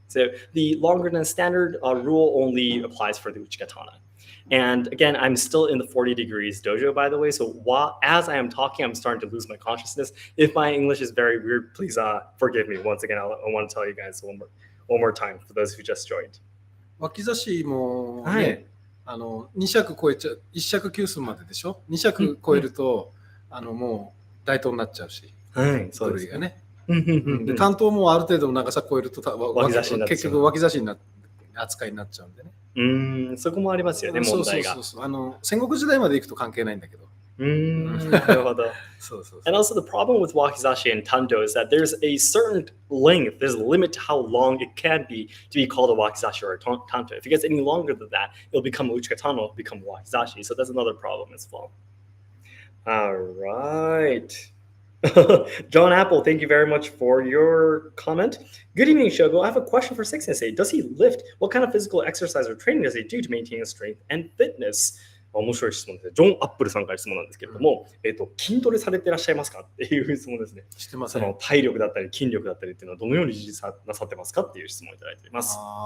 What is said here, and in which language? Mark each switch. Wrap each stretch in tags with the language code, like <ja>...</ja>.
<en>So the longer than standard rule only applies for the uchikatana. And again, I'm still in the 40 degrees dojo, by the way. So as I am talking, I'm starting to lose my consciousness. If my English is very weird, please forgive me. Once again, I want to tell you guys one more time for those who just joined.</en> <ja>脇差しもね、2尺超えちゃう、1尺9寸まででしょ。 2尺超えると、もう大刀になっちゃうし、そうですね。で、単刀もある程度の長さ超えると結局脇差しになって扱いになっちゃうんでね。そこもありますよね、問題が。戦国時代まで行くと関係ないんだけど。</ja> <en>And also the problem with wakizashi and tanto is that there's a certain length, there's a limit to how long it can be to be called a wakizashi or a tanto. If it gets any longer than that, it'll become a uchikatana, it'll become a wakizashi. So that's another problem as well. All right. John Apple, thank you very much for your comment. Good evening, Shogo. I have a question for Seki Sensei. Does he lift? What kind of physical exercise or training does he do to maintain his strength and fitness?</en> <ja>面白い質問ですね。ジョン・アップルさんから質問なんですけれども、筋トレされてらっしゃいますかっていう質問ですね。してません。その体力だったり筋力だったりっていうのはどのように維持なさってますかっていう質問をいただいております。</ja>